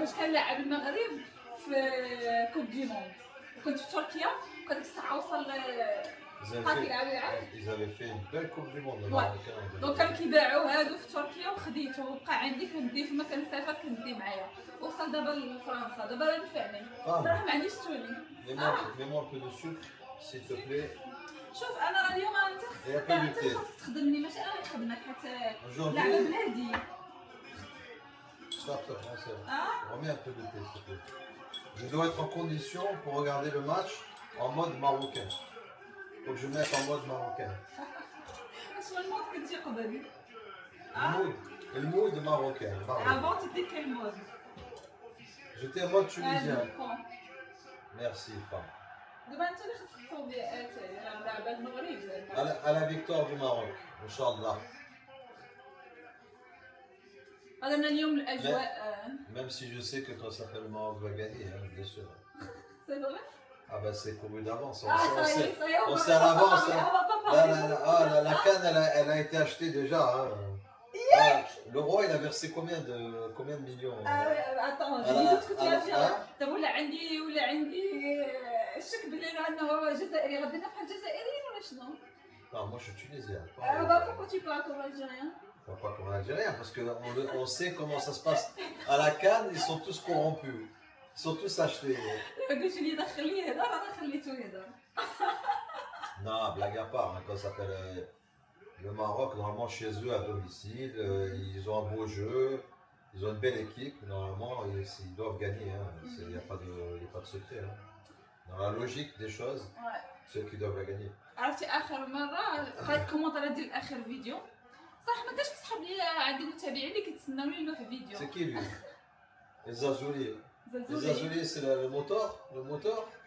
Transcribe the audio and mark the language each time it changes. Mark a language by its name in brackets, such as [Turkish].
[Arabic] باش كان لاعب المغرب في كوب دي موند كنت في تركيا وكانت الساعه وصل [French] Ils avaient fait une belle coupe du monde. [Arabic] دونك كانوا كيباعوا هادو في تركيا وخديته وبقى عندي كندي فما كنسافر كندي معايا وصل دابا لفرنسا دابا راه نفعني صراحه ما عنديش توني. [French] Mets-moi un peu de sucre s'il te plaît. [Arabic] شوف انا راه اليوم انت خاصك تخدمني ماشي انا نخدمك حتى لعبه بلادي. [French] Stop, français. Remets un peu de thé, s'il te plaît. Je dois être en condition pour regarder le match en mode marocain. Faut que je mette en mode marocain. [Arabic] شنو المود كنتي قبل؟ المود marocain. [French] Avant tu étais quel mode? J'étais en mode tunisien. Merci, femme. [Arabic] دابا انت اللي خاصك تصوب لي لعبه المغرب [French] À la victoire du Maroc, Inch'Allah. [Arabic] هذا اليوم الاجواء. [French] Même si je sais que quand ça fait le Maroc va gagner, hein, bien sûr. C'est vrai? Ah bah c'est couru d'avance. On sait à l'avance. La canne, elle a été achetée déjà. Hein. Le roi, il a versé combien de millions? Attends, j'ai dit tout ce que tu as dit. [Arabic] طب ولا عندي الشك باللي انه جزائري غادي نفهم جزائريين ولا شنو؟ [French] Non, moi je suis tunisien. Pourquoi tu parles comme algérien? Pas comme algérien, parce qu'on sait comment ça se passe. À la canne, ils sont tous corrompus. Ils sont tous achetés. [Arabic] قلت لي دخل لي هذا راه خليته يهضر. [French] Non, blague à part, hein, quand ça s'appelle le Maroc, normalement chez eux à domicile, ils ont un beau jeu, ils ont une belle équipe, normalement ils doivent gagner, il n'y a pas de secret. Hein. Dans la logique des choses, ceux qui doivent la gagner. [Arabic] عرفتي اخر مره قريت كومونتير ديال اخر فيديو صراحه ما كاش كيسحب لي عندي متابعين اللي كيتسناوني نلوح فيديو. [French] C'est qui lui? Les Azoulés. Les Azoulés c'est le moteur le moteur.